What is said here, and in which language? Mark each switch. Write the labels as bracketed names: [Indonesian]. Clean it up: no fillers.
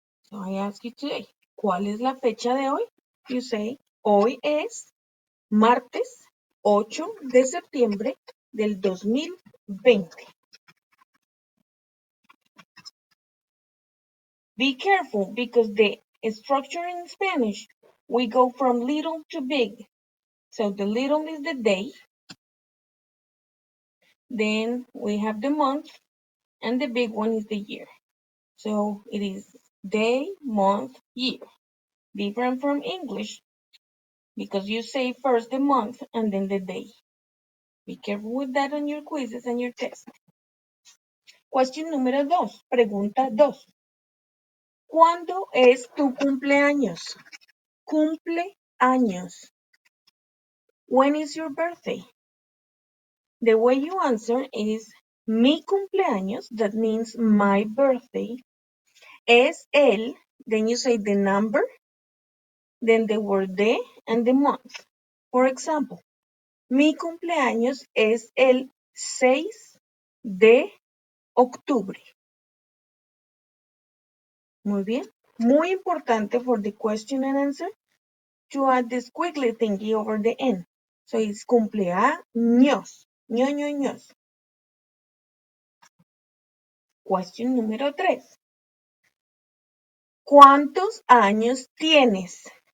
[English] So I ask you today, [Spanish] ¿cuál es la fecha de hoy? [English] You say, [Spanish] hoy es martes 8 de septiembre del 2020. [English] Be careful because the structure in Spanish, we go from little to big. So the little is the day. Then we have the month. And the big one is the year. So it is day, month, year. Different from English because you say first the month and then the day. Be careful with that on your quizzes and your tests. [Spanish] Question número 2. Pregunta 2. ¿Cuándo es tu cumpleaños? [English] Cumpleaños. When is your birthday? The way you answer is [Spanish] mi cumpleaños, [English] that means my birthday, [Spanish] es el, [English] then you say the number, then the word de and the month. For example, [Spanish] mi cumpleaños es el 6 de octubre. Muy bien. Muy importante [English] for the question and answer to add this squiggly thingy over the N. So it's cumpleaños. Ños. [Spanish] Question número 3. ¿Cuántos años tienes?